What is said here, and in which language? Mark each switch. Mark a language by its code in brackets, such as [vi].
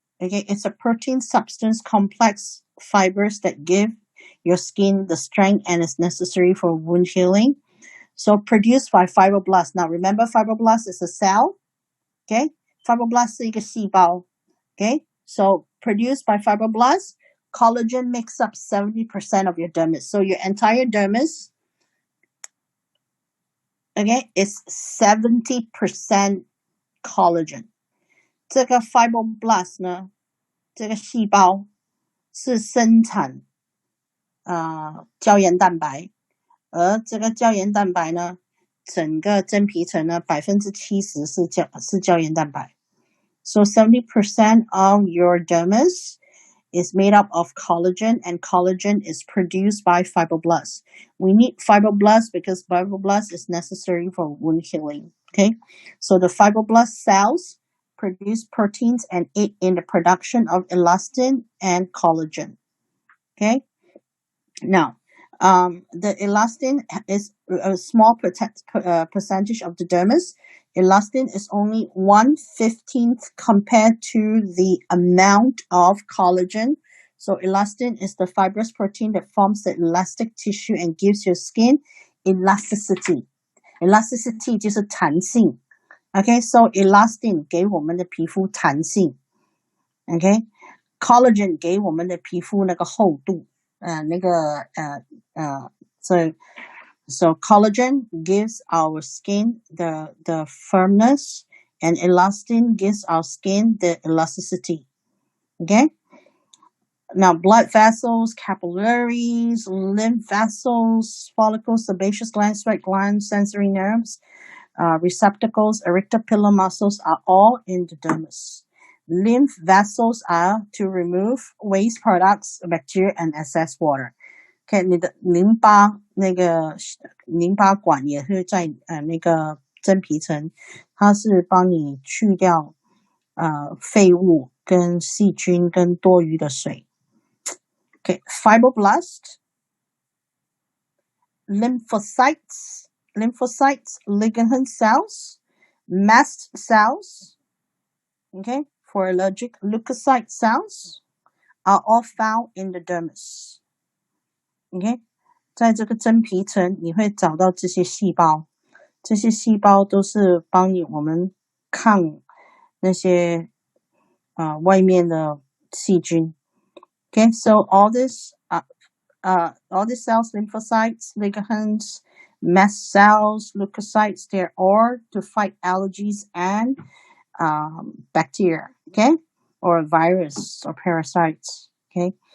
[en] Okay, it's a protein substance complex fibers that give your skin the strength and is necessary for wound healing. So produced by fibroblasts. Now remember, fibroblast is a cell. [zh] Okay, fibroblast 是一个细胞. [en] Okay, so produced by fibroblasts, collagen makes up 70% of your dermis. So your entire dermis, okay, is 70% collagen. [zh] 这个 fibroblast 呢，这个细胞是生产胶原蛋白，而这个胶原蛋白呢，整个真皮层呢70%是胶原蛋白。 [en] So 70% of your dermis is made up of collagen, and collagen is produced by fibroblasts. We need fibroblasts because fibroblasts is necessary for wound healing. Okay, so the fibroblast cells produce proteins and aid in the production of elastin and collagen. Okay, now the elastin is a small percentage of the dermis. Elastin is only 1/15 compared to the amount of collagen. So elastin is the fibrous protein that forms the elastic tissue and gives your skin elasticity. [zh] Elasticity 就是弹性。 [en] Okay, so elastin [zh] 给我们的皮肤弹性。 Okay, collagen 给我们的皮肤那个厚度。 [en] So collagen gives our skin the firmness, and elastin gives our skin the elasticity. Okay? Now, blood vessels, capillaries, lymph vessels, follicles, sebaceous gland, sweat gland, sensory nerves, receptacles, auriculapilar muscles are all in the dermis. Lymph vessels are to remove waste products, bacteria, and excess water. [zh] Okay, 你的淋巴那个淋巴管也是在那个真皮层，它是帮你去掉废物跟细菌跟多余的水。 [en] Okay, fibroblast, lymphocytes, ligand cells, mast cells, okay, for allergic leukocyte cells are all found in the dermis. [zh] Okay, 在这个真皮层你会找到这些细胞，这些细胞都是帮我们抗那些外面的细菌。 [en] Okay, so all these cells, lymphocytes, ligands, mast cells, leukocytes, they're all to fight allergies and bacteria, okay, or virus or parasites, okay.